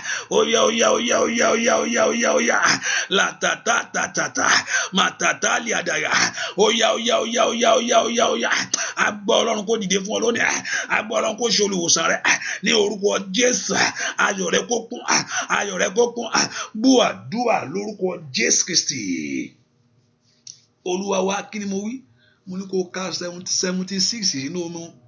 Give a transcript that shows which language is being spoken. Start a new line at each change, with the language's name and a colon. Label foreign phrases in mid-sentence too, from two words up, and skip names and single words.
Yoruba: Oya, oya, oya, oya, oya, oya, oya, oya. La ta ta ta ta ta. Ma ta ta li adaya. Oya, oya, oya, oya, oya, oya, oya. Agbára Ọlọ́run kó dìde fún ọ lónìí. Agbára Ọlọ́run kó ṣe olùwòsàn rẹ. Ní orúkọ Jésù, ayọ̀ rẹ kó kún. Ayọ̀ rẹ kó kún. Gbọ́ àdúrà lórúkọ Jésù Kristi. Olúwa wa, kí ni mo wí? Mo ní kó ka seventy, seventy-six sínú omi.